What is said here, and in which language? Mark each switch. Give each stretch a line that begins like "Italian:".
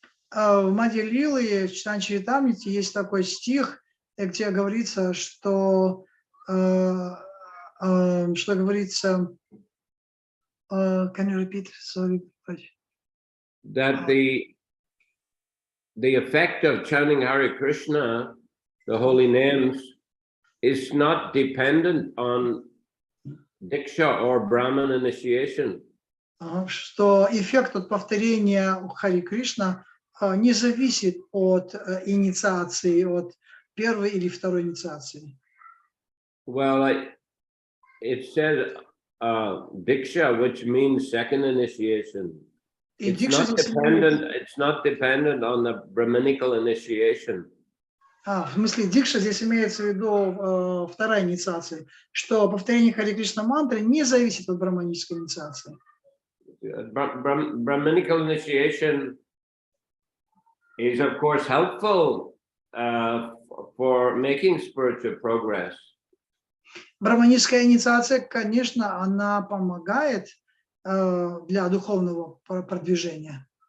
Russian: В Мадья Лилы, в Читании Чаритамрите есть такой стих, где говорится, что говорится,
English: can you repeat? Sorry. That the effect of chanting Hare Krishna, the holy names, is not dependent on Diksha or Brahman initiation.
Russian: Что эффект от повторения Хари Кришна не зависит от инициации, от первой или второй инициации.
English: Well, it says Diksha, which means second initiation. It's not dependent on the Brahminical initiation.
Russian: В смысле, Дикша здесь имеется в виду вторая инициация, что повторение Хари Кришна мантры не зависит от брахманической инициации.
English: Brahminical initiation is, of course, helpful for making spiritual progress.
Russian: Брахманическая инициация, конечно, она помогает для духовного продвижения.